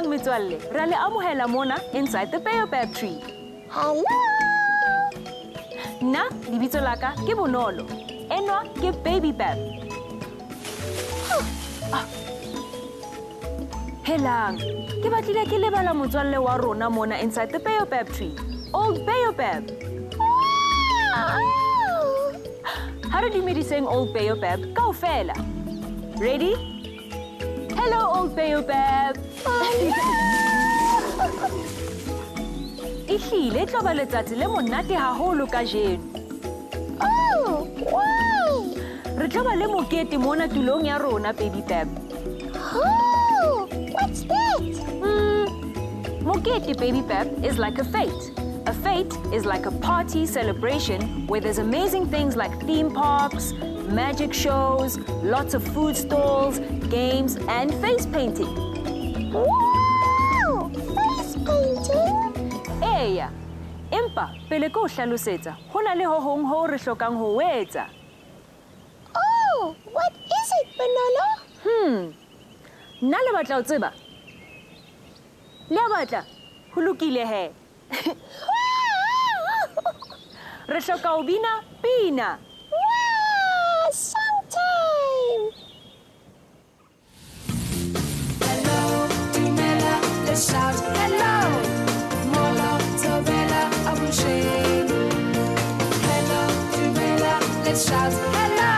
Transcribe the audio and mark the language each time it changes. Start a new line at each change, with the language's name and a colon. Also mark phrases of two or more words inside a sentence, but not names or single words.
Southern Sotho: metswalle, ra le amohela mona
English: inside the Baobab tree. Hello.
Southern Sotho: Nna lebitso la ka ke Bonolo. Enwa ke Baby Bab. Helang, ke batlile ke lebala motswalle wa rona mona
English: inside the Baobab tree. Old Baobab. How did you meet saying Old Baobab? Kaofela. Ready? Hello, Old Baobab.
Southern Sotho: Ehlile tlo ba letsatsi le monate haholo kajeno.
English: Oh, why?
Southern Sotho: Re tlo ba le mokete mona tulong ya rona, Baby Bab.
English: Oh, what's that? Mokete, Baby Bab, is like a fete. A fete is like a party celebration where there's amazing things like theme parks, magic shows, lots of food stalls, games, and face painting. Wow! Face painting?
Southern Sotho: Eya, empa pele ko hlalosetsa, hona le ho hong ho re hlokang ho etsa.
English: Oh, what is it, Bonolo?
Southern Sotho: Nna le batla ho tseba. Le batla, ho lokile he. Re hloka ho bina pina.
English: Wow, song time! Hello, Dumela, let's shout hello.
Xhosa: Molo, Tovela, Abusheng.
English: Hello, Dumela, let's shout hello.